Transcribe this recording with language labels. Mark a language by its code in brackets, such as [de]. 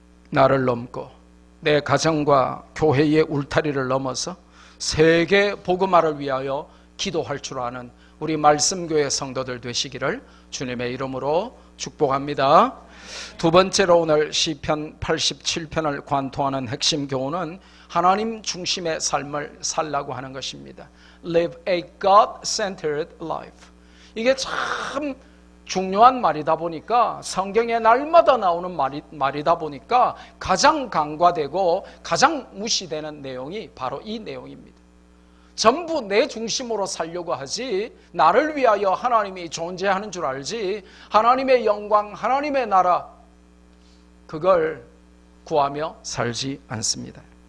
[ko] 나를 넘고 내 가정과 교회의 울타리를 넘어서 세계 복음화를 위하여 기도할 줄 아는 우리 말씀교회 성도들 되시기를 주님의 이름으로 축복합니다. 두 번째로 오늘 시편 87편을 관통하는 핵심 교훈은 하나님 중심의 삶을 살라고 하는 것입니다. [en] Live a God-centered life. [ko] 이게 참 중요한 말이다 보니까 성경에 날마다 나오는 말이다 보니까 가장 간과되고 가장 무시되는 내용이 바로 이 내용입니다. 전부 내 중심으로 살려고 하지 나를 위하여 하나님이 존재하는 줄 알지 하나님의 영광, 하나님의 나라 그걸 구하며 살지 않습니다.